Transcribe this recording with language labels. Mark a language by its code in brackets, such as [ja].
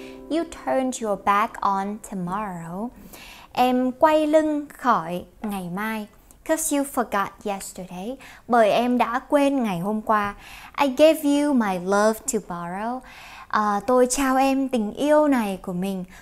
[en] You turned your back on tomorrow. [vi] Em quay lưng khỏi ngày mai. [en] 'Cause you forgot yesterday. [vi] Bởi em đã quên ngày hôm qua. [en] I gave you my love to borrow. [vi] Tôi trao em tình yêu này của mình.